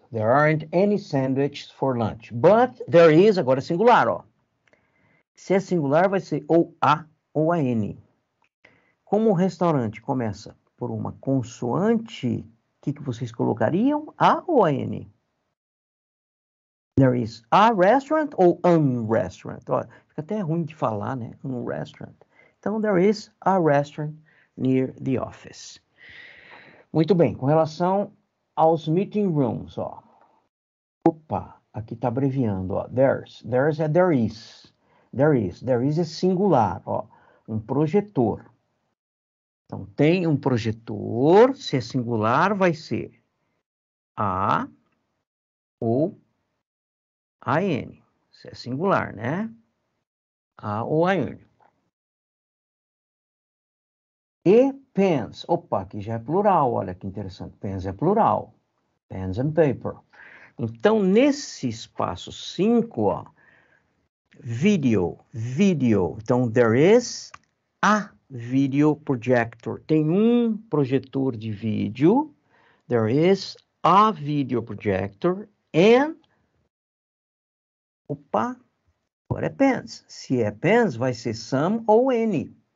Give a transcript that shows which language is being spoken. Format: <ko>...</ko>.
<en>There aren't any sandwiches for lunch. But there is,</en> <pt>agora é singular, ó. Se é singular, vai ser ou A ou a N. Como o restaurante começa por uma consoante, o que vocês colocariam? A ou a N?</pt> <en>There is a restaurant ou an restaurant?</en> <pt>Ó, fica até ruim de falar, né? Um restaurant.</pt> <en>Então, there is a restaurant near the office.</en> <pt>Muito bem, com relação aos meeting rooms, ó. Opa, aqui está abreviando, ó.</pt> <en>There's</en> <pt>é</pt> <en>there is. There is</en> <pt>é singular, ó. Um projetor. Então, tem um projetor, se é singular, vai ser A ou AN. Se é singular, né? A ou AN. E pens. Opa, aqui já é plural, olha que interessante. Pens é plural.</pt> <en>Pens and paper.</en> <pt>Então, nesse espaço 5, ó, video.</pt> <en>Então, there is a video projector.</en> <pt>Tem um projetor de vídeo.</pt> <en>There is a video projector and...</en> <pt>Opa, agora é pens. Se é pens, vai ser some ou any.</pt>